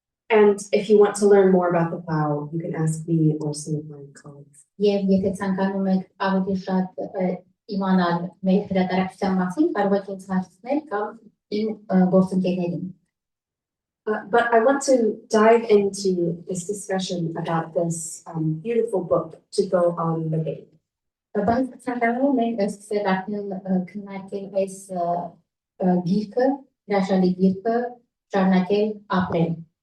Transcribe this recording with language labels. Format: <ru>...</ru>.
<en>And if you want to learn more about the Plough, you can ask me or some of my colleagues.</en> <hy>Եվ եթե ցանկանում եք ավելի շատ իմանալ մեր հրատարակության մասին, կարող եք ինձ հարցնել կամ իմ գործընկերներին։</hy> <en>But I want to dive into this discussion about this beautiful book to go on the date.</en> <hy>Բայց ցանկանում ենք սկսել արդեն քննարկել այս գիրքը, հրաշալի գիրքը, շարունակել ապրել։</hy>